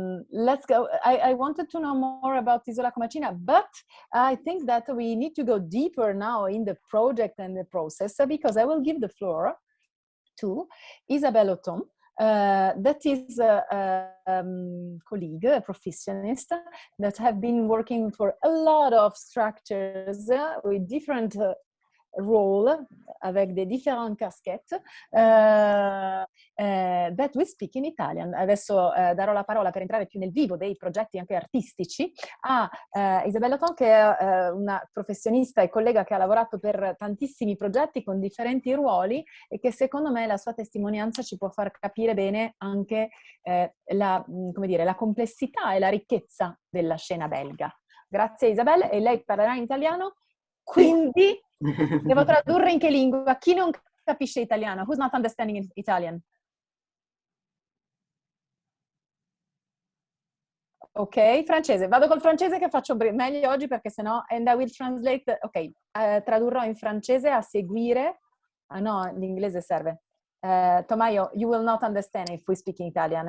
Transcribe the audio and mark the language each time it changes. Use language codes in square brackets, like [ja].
[en] Let's go. I wanted to know more about Isola Comacina, but I think that we need to go deeper now in the project and the process, because I will give the floor to Isabelle Othon, that is a colleague, a professionist, that have been working for a lot of structures with different [fr] role avec des différentes casquettes, [en] that we speak in Italian. [it] Adesso darò la parola per entrare più nel vivo dei progetti anche artistici a Isabella Ton, che è una professionista e collega che ha lavorato per tantissimi progetti con differenti ruoli e che secondo me la sua testimonianza ci può far capire bene anche come dire, la complessità e la ricchezza della scena belga. Grazie Isabella, e lei parlerà in italiano, quindi devo tradurre in che lingua? Chi non capisce italiano? [en] Who's not understanding Italian? [it] Ok, francese. Vado col francese che faccio meglio oggi perché sennò... [en] And I will translate... [it] Ok, tradurrò in francese a seguire... Ah no, l'inglese serve. [en] Tomaio, you will not understand if we speak in Italian.